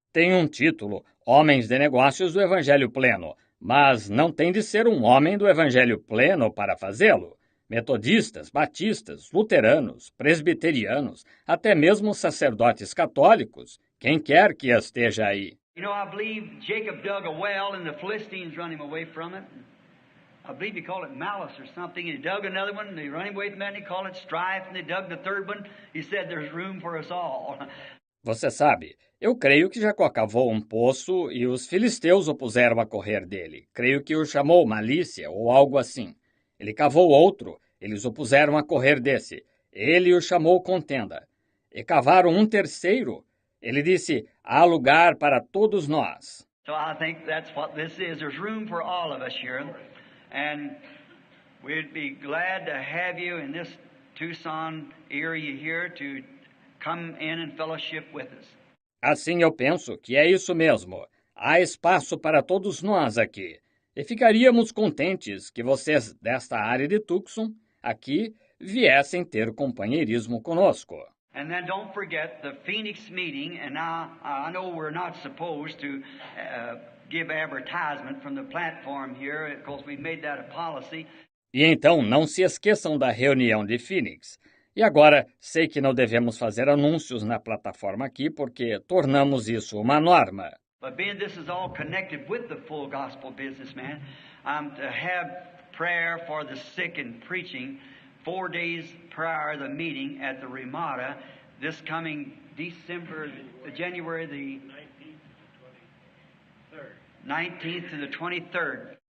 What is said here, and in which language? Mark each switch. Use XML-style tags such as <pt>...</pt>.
<pt>Tem um título, Homens de Negócios do Evangelho Pleno, mas não tem de ser um homem do Evangelho Pleno para fazê-lo. Metodistas, batistas, luteranos, presbiterianos, até mesmo sacerdotes católicos, quem quer que esteja aí.</pt> <en>You know, I believe Jacob dug a well and the Philistines run him away from it. I believe he called it malice or something. He dug another one, and they run away from that, and he called it strife, and they dug the third one. He said, there's room for us all.</en> <pt>Você sabe, eu creio que Jacó cavou um poço e os filisteus o puseram a correr dele. Creio que o chamou malícia ou algo assim. Ele cavou outro, eles o puseram a correr desse. Ele o chamou contenda. E cavaram um terceiro. Ele disse, há lugar para todos nós.</pt> <en>So I think that's what this is. There's room for all of us here. And we'd be glad to have you in this Tucson area here to come in and fellowship with us.</en> <pt>Assim eu penso que é isso mesmo. Há espaço para todos nós aqui. E ficaríamos contentes que vocês desta área de Tucson, aqui, viessem ter companheirismo conosco.</pt> <en>And then don't forget the Phoenix meeting, and now I know we're not supposed to give advertisement from the platform here, because we made that a policy.</en> <pt>E então não se esqueçam da reunião de Phoenix. E agora, sei que não devemos fazer anúncios na plataforma aqui, porque tornamos isso uma norma.</pt> <en>But being this is all connected with the full gospel business, man, to have prayer for the sick and preaching 4 days prior to the meeting at the Ramada, this coming January the 19th to the 23rd.</en>